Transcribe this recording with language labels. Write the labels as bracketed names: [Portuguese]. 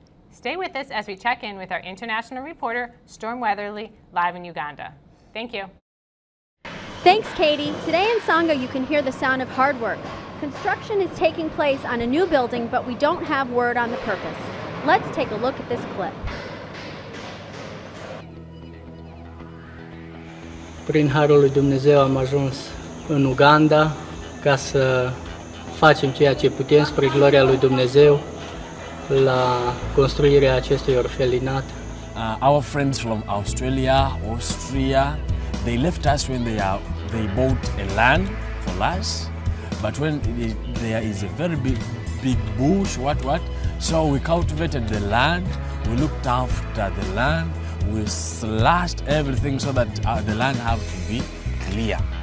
[English] Stay with us as we check in with our international reporter, Storm Weatherly, live in Uganda. Thank you. Thanks, Katie. Today in Sanga, you can hear the sound of hard work. Construction is taking place on a new building, but we don't have word on the purpose. Let's take a look at this clip. [Romanian] Prin harul lui Dumnezeu am ajuns în Uganda ca să facem ceea ce putem spre gloria lui Dumnezeu la construirea acestui orfelinat. [English] Our friends from Australia, Austria, they left us when they bought a land for us, but when there is a very big bush, so we cultivated the land, we looked after the land, we slashed everything so that the land have to be clear.